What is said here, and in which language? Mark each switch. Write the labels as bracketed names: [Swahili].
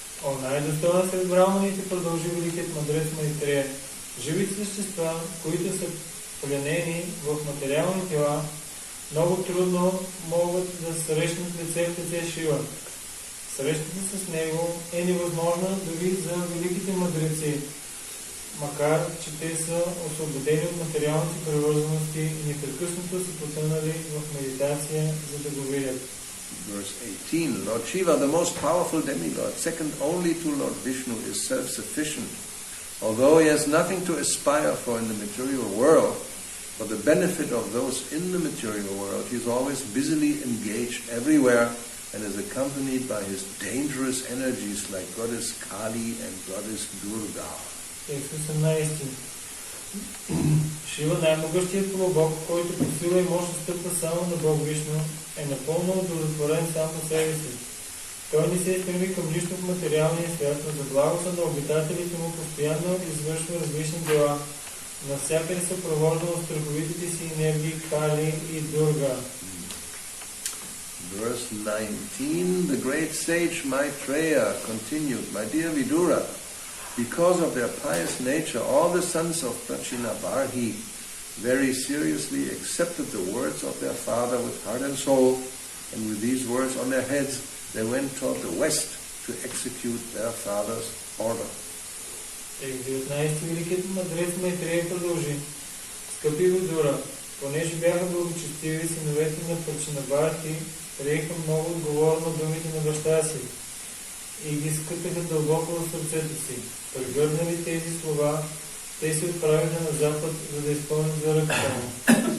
[Bulgarian] О, най-достойна сред браманите продължи великият мъдрец Майтрея. Живите същества, които са пленени в материални тела, много трудно могат да срещнат лице в лице Шива. Срещата с него е невъзможна дори за великите мъдреци, макар че те са освободени от материалните привързаности и непрекъснато са потънали в медитация, за да го видят. [English] Verse 18, Lord Shiva, the most powerful demigod, second only to Lord Vishnu, is self-sufficient. Although he has nothing to aspire for in the material world, for the benefit of those in the material world, he is always busily engaged everywhere and is accompanied by his dangerous energies like Goddess Kali and Goddess Durga. [Bulgarian] Текст 18. Шива, най-могъщият полубог, който по сила и мощ стъпва само на Бог Вишну, е напълно удовлетворен сам по себе си. Той не се стреми към нищо в материалния свят, но за благото на обитателите му постоянно извършва различни дела. Навсякъде се провожда от страховитите си енергии Кали и Дурга. [English] Verse 19, the great sage Maitreya continued, my dear Vidura, because of their pious nature, all the sons of Prachinabarhi very seriously accepted the words of their father with heart and soul, and with these words on their heads, they went toward the west to execute their father's order. [Bulgarian] Текст 19. Великият мъдрец Майтрея продължи. Скъпи Видура, понеже бяха благочестиви, синовете на Прачинабархи приеха много отговорно думите на баща си и ги скъпиха дълбоко в сърцето си. Прегърнали тези слова, те се отправиха на запад, за да изпълнят заръката му.